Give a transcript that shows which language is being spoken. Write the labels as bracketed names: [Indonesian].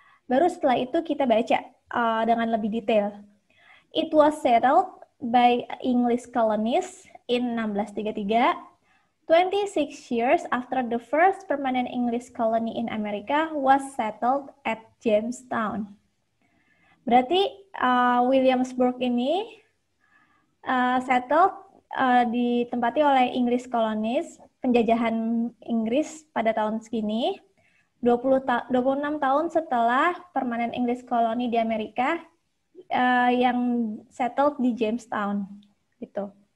[Indonesian] Baru setelah itu kita baca dengan lebih detail. [English] It was settled by English colonists in 1633, 26 years after the first permanent English colony in America was settled at Jamestown. [Indonesian] Berarti Williamsburg ini settled ditempati oleh English colonists, penjajahan Inggris pada tahun segini, 26 tahun setelah [English] permanent English colony [Indonesian] di Amerika, yang settled di Jamestown, gitu.